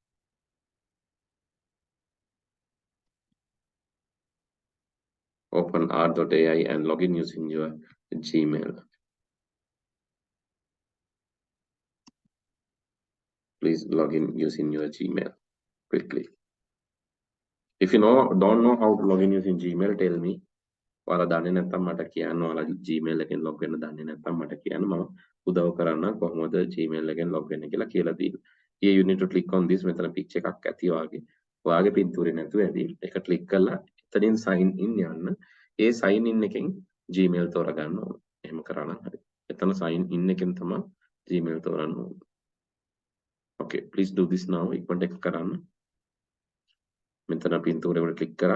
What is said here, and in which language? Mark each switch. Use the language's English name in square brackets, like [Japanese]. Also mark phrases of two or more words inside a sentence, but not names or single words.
[English] openart.ai and log in using your Gmail. Please log in using your Gmail quickly. If you don't know how to log in using Gmail, tell me. [Sinhala] ඔයාලා දන්නේ නැත්නම් මට කියන්න. ඔයාලා Gmail එකෙන් log වෙන්න දන්නේ නැත්නම් මට කියන්න. මම උදව් කරන්න කොහොමද Gmail එකෙන් log වෙන්න කියලා කියලා දෙන්න. [English] Here you need to click on this. [Sinhala] මෙතන picture එකක් ඇති වාගේ. ඔයාගේ පින්තූරේ නැතුව ඇති. ඒක click කරලා එතනින් [English] sign in [Sinhala] යන්න. ඒ [English] sign in [Sinhala] එකෙන් Gmail තෝරගන්න ඕන. එහෙම කරා නම් හරි. එතන [English] sign in [Sinhala] එකෙන් තමයි Gmail තෝරන්න ඕන. [English] Okay, please do this now. [Sinhala] ඉක්මනට එක කරන්න. මෙතන පින්තූරේ වල click කරා.